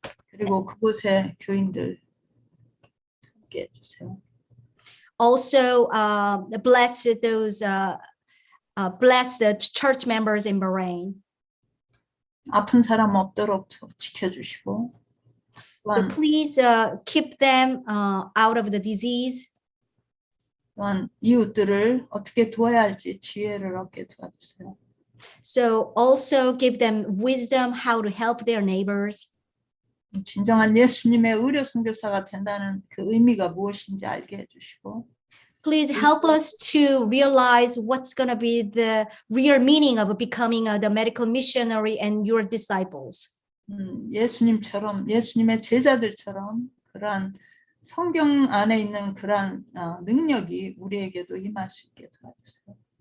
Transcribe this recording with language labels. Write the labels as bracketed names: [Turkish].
[Korean] 그리고 그곳의 교인들 함께 해주세요. [English] Also bless those bless the church members in Bahrain. [Korean] 아픈 사람 없도록 지켜주시고 [English] So please keep them out of the disease. [Korean] 또한 이웃들을 어떻게 도와야 할지 지혜를 얻게 도와주세요. [English] So also give them wisdom how to help their neighbors. [Korean] 진정한 예수님의 의료 선교사가 된다는 그 의미가 무엇인지 알게 해주시고 [English] Please help us to realize what's going to be the real meaning of becoming the medical missionary and your disciples. [Korean] 예수님처럼 예수님의 제자들처럼 그러한 성경 안에 있는 그러한 능력이 우리에게도 임할 수 있게 도와주세요.